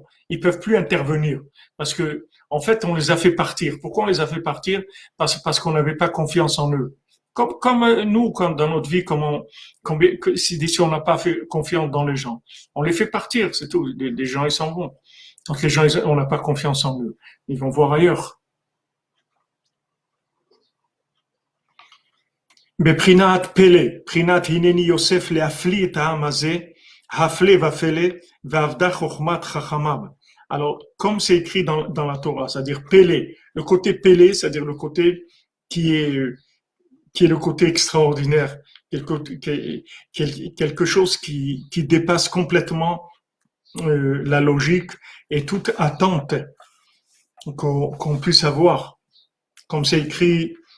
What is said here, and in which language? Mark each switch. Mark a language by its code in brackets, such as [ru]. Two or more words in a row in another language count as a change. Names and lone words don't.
[fr] Ils peuvent plus intervenir parce que en fait, on les a fait partir. Pourquoi on les a fait partir? Parce qu'on n'avait pas confiance en eux. Comme nous, comme dans notre vie, si on n'a pas fait confiance dans les gens, on les fait partir, c'est tout. Les gens, ils s'en vont. Donc les gens, on n'a pas confiance en eux. Ils vont voir ailleurs. [he] בבחינת פלא, בחינת הנני יוסף להפליא את העם הזה, הפלא ופלא, ועבדה חוכמת חכמיו. [fr] Alors, comme c'est écrit dans la Torah, c'est-à-dire pélé, le côté pélé, c'est-à-dire le côté qui est, qui est le côté extraordinaire, quelque chose qui dépasse complètement la logique et toute attente qu'on puisse avoir, comme c'est écrit